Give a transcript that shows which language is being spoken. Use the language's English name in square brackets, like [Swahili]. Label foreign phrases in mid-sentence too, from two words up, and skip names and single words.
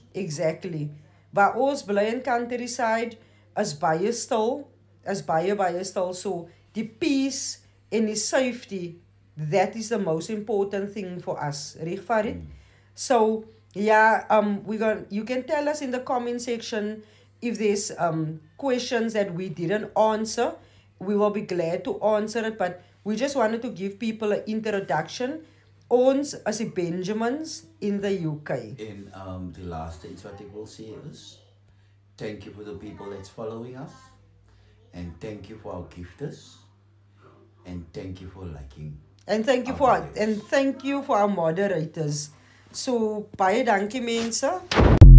[English] Exactly. [Afrikaans] Waar ons bly in countryside is baie stil, baie stil, so die [English] peace and the safety, that is the most important thing for us. Reg Farid? So, yeah, you can tell us in the comment section if there's questions that we didn't answer. We will be glad to answer it, but we just wanted to give people an introduction. [Afrikaans] Ons as die Benjamins [English] in the UK. And the last thing what I will say is, thank you for the people that's following us, and thank you for our gifters, and thank you for liking. And thank you for our moderators. [Afrikaans] So baie dankie mense.